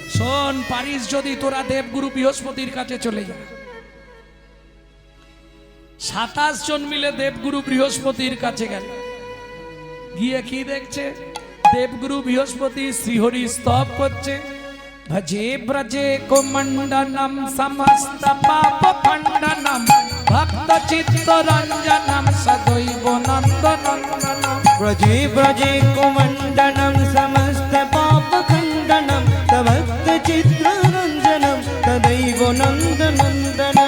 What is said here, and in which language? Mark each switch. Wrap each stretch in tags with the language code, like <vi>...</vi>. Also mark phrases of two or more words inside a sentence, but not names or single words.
<bn>শোন, পারিস যদি তোরা দেবগুরু বৃহস্পতির কাছে চলে যা। 27 জন মিলে দেবগুরু বৃহস্পতির কাছে গেল। গিয়ে কি দেখছে? দেবগুরু বৃহস্পতি শ্রীহরি স্তব করছে,</bn> <sa>भजे ब्रजे कुमण्डनं समस्त पाप खण्डनं भक्त चित्तरञ्जनं सदैव नन्दनन्दनं व्रजे व्रजे कुमण्डनं समस्त पाप खण्डनं भक्त चित्ररञ्जनं तदैव नन्दनन्दनं</sa>